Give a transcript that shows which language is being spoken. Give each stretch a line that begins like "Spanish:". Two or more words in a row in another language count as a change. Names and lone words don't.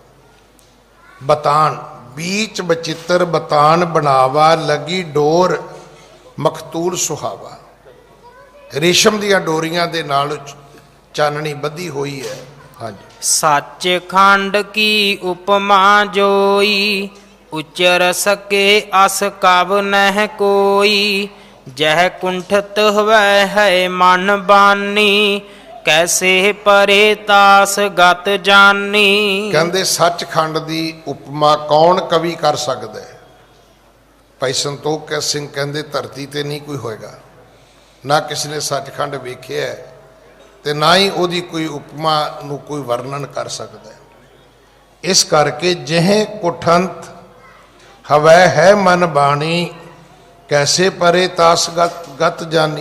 Punjabi: ਬਤਾਨ ਬੀਚ ਬਚਿੱਤਰ ਬਤਾਨ ਬਣਾਵਾ, ਲੱਗੀ ਡੋਰ ਮਖਤੂਲ ਸੁਹਾਵਾ। ਰੇਸ਼ਮ ਦੀਆਂ ਡੋਰੀਆਂ ਦੇ ਨਾਲ ਚਾਨਣੀ ਬੱਧੀ ਹੋਈ ਹੈ। ਹਾਂਜੀ। ਸੱਚ ਖੰਡ ਕੀ ਉਪਮਾ ਜੋਈ, ਉਚਰ ਸਕੇ ਅਸ ਕਵ ਨਹਿ ਕੋਈ। ਜਹ ਕੁੰਠਤ ਹਵੈ ਹੈ ਮਨ ਬਾਨੀ, ਕੈਸੇ ਪਰੇ ਤਾਸ ਗਤ ਜਾਨੀ। ਕਹਿੰਦੇ ਸੱਚਖੰਡ ਦੀ ਉਪਮਾ ਕੌਣ ਕਵੀ ਕਰ ਸਕਦਾ ਹੈ? ਭਾਈ ਸੰਤੋਖ ਸਿੰਘ ਕਹਿੰਦੇ ਧਰਤੀ ਤੇ ਨਹੀਂ ਕੋਈ ਹੋਏਗਾ, ਨਾ ਕਿਸੇ ਨੇ ਸੱਚਖੰਡ ਵੇਖਿਆ ਹੈ, ਤੇ ਨਾ ਹੀ ਉਹਦੀ ਕੋਈ ਉਪਮਾ ਨੂੰ ਕੋਈ ਵਰਣਨ ਕਰ ਸਕਦਾ ਹੈ। ਇਸ ਕਰਕੇ ਜਿਹੇ ਕੁਠੰਤ ਹਵੈ ਹੈ ਮਨ ਬਾਣੀ, ਕੈਸੇ ਪਰੇ ਤਾਸ ਗਤ ਜਾਨੀ।